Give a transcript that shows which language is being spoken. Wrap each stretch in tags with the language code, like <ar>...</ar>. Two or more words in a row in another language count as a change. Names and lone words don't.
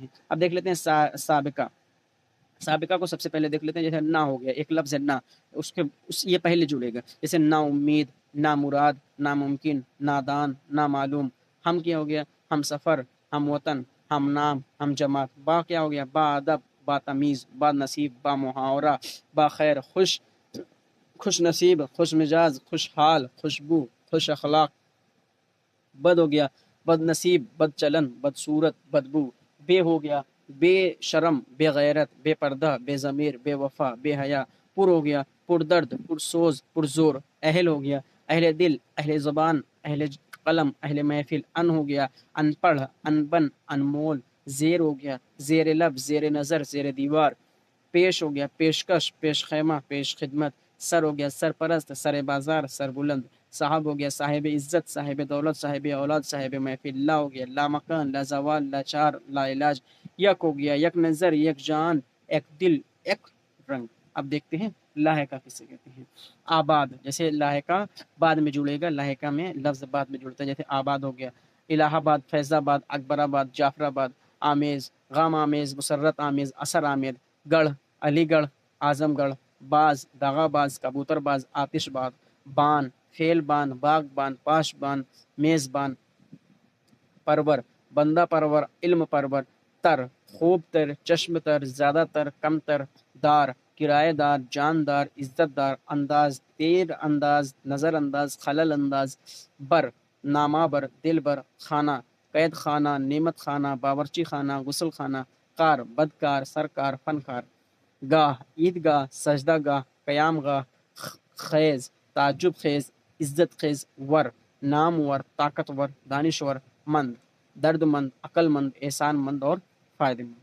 <ur>اب دیکھ لیتے ہیں سابقہ. سابقہ کو سب سے پہلے دیکھ لیتے ہیں. جیسے نا ہو گیا، ایک لفظ ہے نا، یہ پہلے جڑے گا، جیسے نا امید، نا مراد، ناممکن، نادان، نامعلوم. ہم کیا ہو گیا؟ ہم سفر، ہم وطن، ہم نام، ہم جماعت. با کیا ہو گیا؟ با ادب، با تمیز، با نصیب، با محاورہ، با خیر، خوش نصیب، خوش مزاج، خوشحال، خوشبو، خوش اخلاق. بد ہو گیا، بد نصیب، بد چلن، بد صورت، بدبو. بے ہو گیا، بے شرم، بے غیرت، بے پردہ، بے ضمیر، بے وفا، بے حیا. پر ہو گیا، پر درد، پر سوز، پر زور. اہل ہو گیا، اہل دل، اہل زبان، اہل قلم، اہل محفل، ان ہو گیا ان پڑھ، ان بن، انمول، زیر ہو گیا زیر لب، زیر نظر، زیر دیوار، پیش ہو گیا پیشکش، پیش خیمہ، پیش خدمت، سر ہو گیا سرپرست، سر بازار، سر بلند، صاحب ہو گیا صاحب عزت، صاحب دولت، صاحب اولاد، صاحب محفل، لا ہو گیا لا مکان، لا زوال، لا چار، لا علاج، یک ہو گیا یک نظر، یک جان، ایک دل، ایک رنگ۔ اب دیکھتے ہیں لاحقہ کسے کہتے ہیں۔ آباد، جیسے لاحقہ بعد میں جڑے گا، لاحقہ میں لفظ بعد میں جڑتا ہے، جیسے آباد ہو گیا الہ آباد، فیض آباد، اکبر آباد، جعفر آباد، آمیز، غم آمیز، مسرت آمیز، اثر آمد، گڑھ، علی گڑھ، اعظم گڑھ، باز، دغا باز، کبوتر باز، آتش باز، بان، فیل بان، باغ بان، پاش بان، میزبان، پرور، بندہ پرور، علم پرور، تر، خوب تر، چشم تر، زیادہ تر، کم تر، دار، کرایہ دار، جاندار، عزت دار، انداز، تیر انداز، نظر انداز، خلل انداز، بر، نامہ بر، دل بر، خانہ، قید خانہ، نعمت خانہ، باورچی خانہ، غسل خانہ، کار، بدکار، سرکار، فنکار، گاہ، عیدگاہ، سجدہ گاہ، قیام گاہ، خیز، تعجب خیز، عزت خیز، ور، نامور، طاقتور، دانشور، مند، درد مند، عقل مند، احسان مند اور فائدہ مند۔</ur>